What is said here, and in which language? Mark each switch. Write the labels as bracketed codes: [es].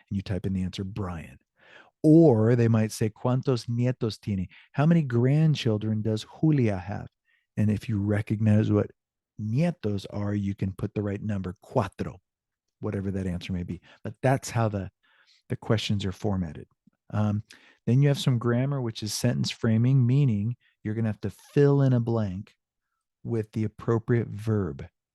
[en] And you type in the answer, Brian. Or they might say, [es] ¿cuántos nietos tiene? [en] How many grandchildren does Julia have? And if you recognize what nietos are, you can put the right number, cuatro, whatever that answer may be. But that's how the questions are formatted. Then you have some grammar, which is sentence framing, meaning you're going to have to fill in a blank with the appropriate verb.